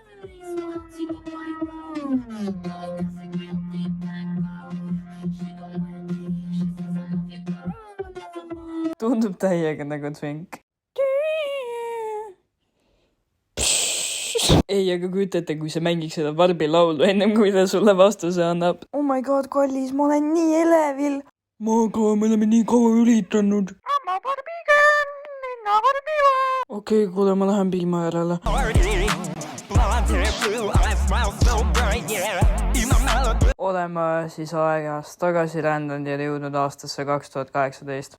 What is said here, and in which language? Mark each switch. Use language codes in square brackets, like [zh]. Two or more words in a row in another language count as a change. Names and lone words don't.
[et] Tundub täiega nagu twink. Ei, aga kujutate, kui see mängiks seda Barbie laulu ennem, kui ta sulle vastuse annab. [en] Oh my god, [et] kallis, ma olen nii elevil. Ma ka, me oleme nii kaua üritanud. Ma Barbie girl, linna Barbie või? Okei, kuule, ma lähen piima järele. Oleme siis aegast tagasi rändanud ja jõudnud aastasse 2018.